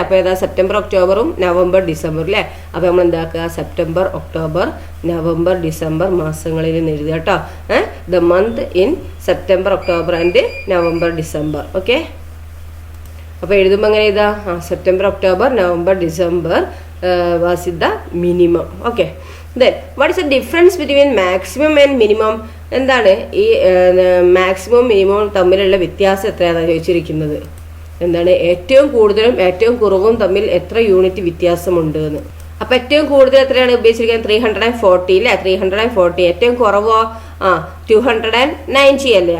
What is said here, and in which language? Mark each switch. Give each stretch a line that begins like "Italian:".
Malayalam: അപ്പൊ ഏതാ, September ഒക്ടോബറും November December അല്ലേ. അപ്പൊ നമ്മൾ എന്താക്കുക, സെപ്റ്റംബർ ഒക്ടോബർ നവംബർ ഡിസംബർ മാസങ്ങളിൽ എഴുതുക കേട്ടോ.
English: The month in September October and November December.
Malayalam: Okay, അപ്പൊ എഴുതുമ്പോൾ എങ്ങനെ എഴുതാ, September October November December
English: was the minimum. Okay, then what is the difference between maximum and minimum?
Malayalam: എന്താണ് ഈ മാക്സിമം മിനിമം തമ്മിലുള്ള വ്യത്യാസം എത്രയാണ് ചോദിച്ചിരിക്കുന്നത്. എന്താണ് ഏറ്റവും കൂടുതലും ഏറ്റവും കുറവും തമ്മിൽ എത്ര യൂണിറ്റ് വ്യത്യാസമുണ്ട് എന്ന്. അപ്പൊ ഏറ്റവും കൂടുതൽ എത്രയാണ് ഉപയോഗിച്ചിരിക്കുന്നത്? 340 അല്ലേ? 340. ഏറ്റവും കുറവോ 290 അല്ലേ?